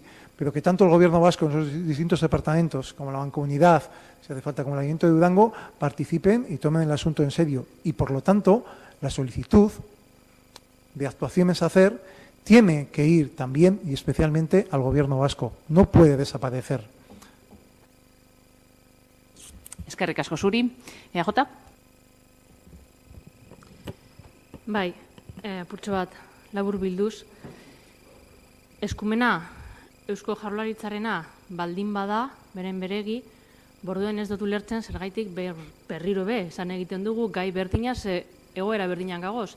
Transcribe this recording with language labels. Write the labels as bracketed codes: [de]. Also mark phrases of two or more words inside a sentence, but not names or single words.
[es] Pero que tanto el gobierno vasco en sus distintos departamentos como la mancomunidad, si hace falta como el Ayuntamiento de Durango, participen y tomen el asunto en serio. Y por lo tanto, la solicitud de actuaciones a hacer tiene que ir también y especialmente al gobierno vasco. No puede desaparecer. [eu] Eskerrik asko zuri. EAJ? Bai, apurtxo bat, labur bilduz. Eskumena Eusko Jaurlaritzarena baldin bada, beren beregi, borduen ez dut ulertzen zergaitik berriro esan egiten dugu gai bertina ze egoera berdinan gagoz.